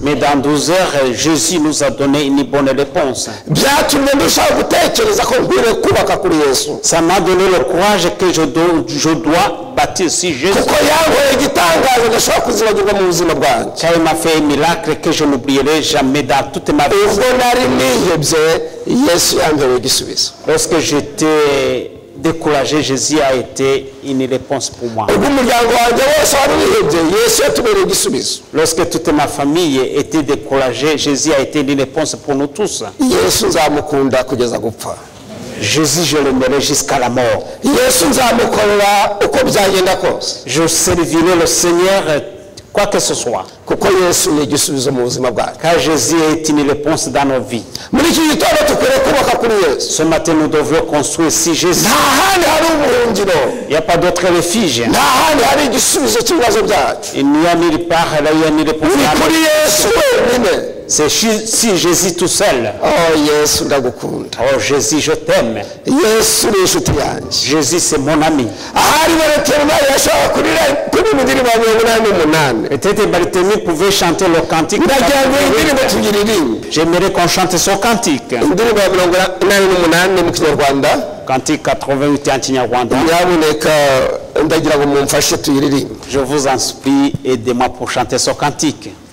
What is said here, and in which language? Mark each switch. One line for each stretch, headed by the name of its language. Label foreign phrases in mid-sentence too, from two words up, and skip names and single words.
French: Mais dans 12 heures, Jésus nous a donné une bonne réponse.
Kinyarwanda: Byatumye ndushaho gutekereza ko nkwiriye kubaka kuri Yesu,
French: Ça m'a donné le courage que je dois bâtir sur Jésus.
Kinyarwanda: kuko yankoreye igitangazo ndashobora kuzibagirwa mu buzima bwanjye.
French: Car il m'a fait un miracle que je n'oublierai jamais dans toute ma vie.
Kinyarwanda: Ubwo nari nihebye Yesu yankoreye igisubizo.
French: Lorsque j'étais découragé, Jésus a été une réponse pour moi.
Kinyarwanda: Ubwo umuryango wanjye wose wari wihebye Yesu yatubereye igisubizo.
French: Lorsque toute ma famille était découragée, Jésus a été une réponse pour nous tous.
Kinyarwanda: Yesu nzamukunda kugeza gupfa.
French: Jésus, je l'aimerai jusqu'à la mort.
Kinyarwanda: Yesu nzamukorera uko byagenda kose,
French: Je servirai le Seigneur quoi que ce soit.
Kinyarwanda: kuko Yesu ni igisubizo mu buzima bwacu.
French: Car Jésus est une réponse dans nos vies.
Kinyarwanda: Muri iki gitondo tukwiriye kubaka kuri Yesu.
French: Ce matin, nous devons construire si Jésus.
Kinyarwanda: Nta handi hari ubuhungiro,
French: Il n'y a pas d'autre refuge.
Kinyarwanda: nta handi hari igisubizo cy'ibibazo byacu.
French: Il n'y a nulle part, là, il y a une réponse.
Kinyarwanda: Ni kuri Yesu wenyine.
French: C'est si Jésus tout seul.
Kinyarwanda: Oh Yesu ndagukunda.
French: Oh Jésus, je t'aime.
Kinyarwanda: Yesu ni inshuti yanjye.
French: Jésus, c'est mon ami.
Kinyarwanda: Ahari Bartimayo yashobora kuririmba indirimbo 88.
French: Peut-être Barthélemy pouvait chanter le cantique.
Kinyarwanda: Ndagira ngo iyi ndirimbo tuyiririmbe.
French: J'aimerais qu'on chante ce cantique.
Kinyarwanda: Indirimbo ya 88 mu Kinyarwanda.
French: Cantique 88 en Kinyarwanda.
Kinyarwanda: Nyabuneka ndagira ngo mumfashe tuyiririmbe.
French: Je vous en supplie, aidez-moi pour chanter ce cantique.